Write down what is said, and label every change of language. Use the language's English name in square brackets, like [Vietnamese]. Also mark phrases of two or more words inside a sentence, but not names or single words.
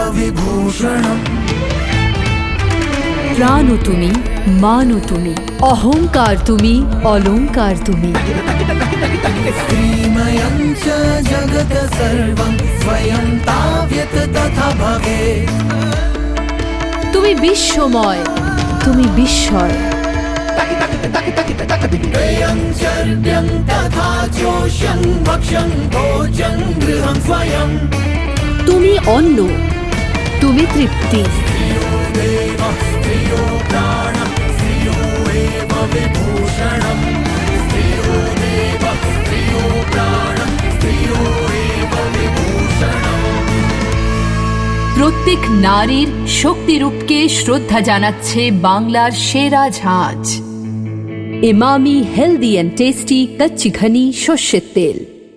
[Sanskrit] विभूषणम्। [Bangla] প্রাণ তুমি, মান তুমি, অহংকার তুমি, অলংকার তুমি। [Sanskrit] श्रीमयं च जगत् सर्वं स्वयं ताव्यत् तथा भवेत्। [Bangla] তুমি বিশ্বময়, তুমি বিস্ময়। [Sanskrit] पेयं चर्व्यं तथा चोष्यं भक्ष्यं भोजं गृहं स्वयं। [Bangla] তুমি অন্ন, তুমি তৃপ্তি। [Sanskrit] स्त्रियो देवः स्त्रियो प्राणः स्त्रियो एव विभूषणम्। स्त्रियो देवः स्त्रियो प्राणः स्त्रियो एव विभूषणम्। [Bangla] প্রত্যেক নারীর শক্তিরূপকে শ্রদ্ধা জানাচ্ছে বাংলার সেরা ঝাঁজ এমামি [English] healthy and tasty [Bangla] কচ্চি ঘনি সর্ষের তেল।